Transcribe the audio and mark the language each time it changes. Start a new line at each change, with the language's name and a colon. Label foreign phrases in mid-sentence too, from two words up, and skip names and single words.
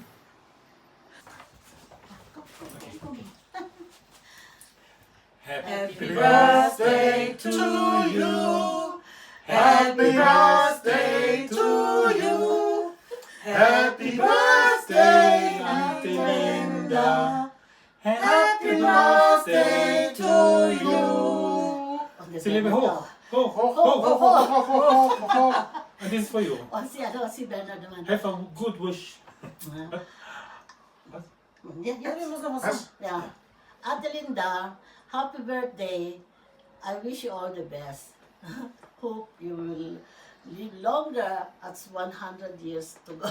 English: Happy birthday to you. Happy birthday to you. Happy birthday, Auntie Linda. Happy birthday to you. Silime ho. Ho, ho, ho, ho, ho, ho, ho, ho. And this is for you.
Filipino: Si Bernard naman.
English: Have a good wish. Yeah. Ate Linda, happy birthday. I wish you all the best. Hope you will live longer at 100 years to go.